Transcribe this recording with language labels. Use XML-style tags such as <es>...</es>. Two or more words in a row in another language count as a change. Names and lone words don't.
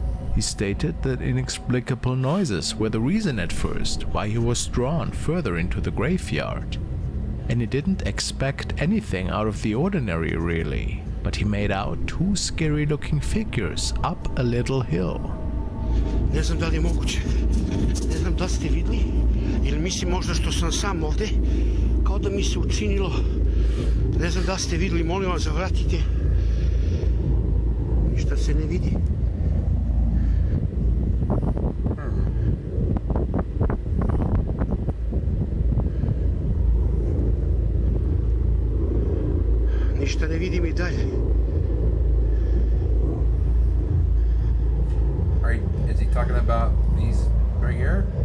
<en>He stated that inexplicable noises were the reason at first why he was drawn further into the graveyard. And he didn't expect anything out of the ordinary really, but he made out two scary looking figures up a little hill.</en> <sr>Ne znam da li je moguće. Ne znam da li ste vidli ili mislim možda što sam sam ovde, kao da mi se učinilo. Ne znam da li ste vidli, molim vas zavratite. Ništa se ne vidi. Ništa ne vidim i dalje.</sr> <en>Is he talking about these right here?</en>